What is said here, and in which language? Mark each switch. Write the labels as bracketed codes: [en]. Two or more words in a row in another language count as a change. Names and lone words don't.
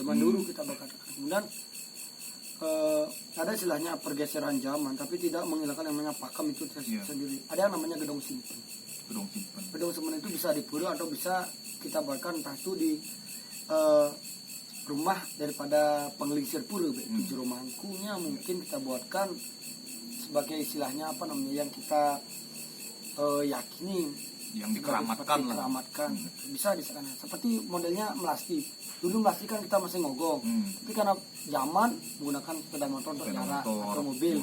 [id] Zaman dulu kita berkatakan. Kemudian ada istilahnya pergeseran zaman, tapi tidak menghilangkan yang namanya pakam itu sendiri. Ada yang namanya gedung simpen. Gedung simpen itu bisa di pura atau bisa kita buatkan entah itu di rumah daripada pengelisir pura, jero mangkunya mungkin kita buatkan sebagai istilahnya apa namanya yang kita yakini yang dikeramatkan lah. Dikeramatkan. Bisa di sana. Seperti modelnya melasti. Dulu melasti kan kita masih ngogong. Tapi karena zaman menggunakan sepeda motor untuk jarak atau mobil.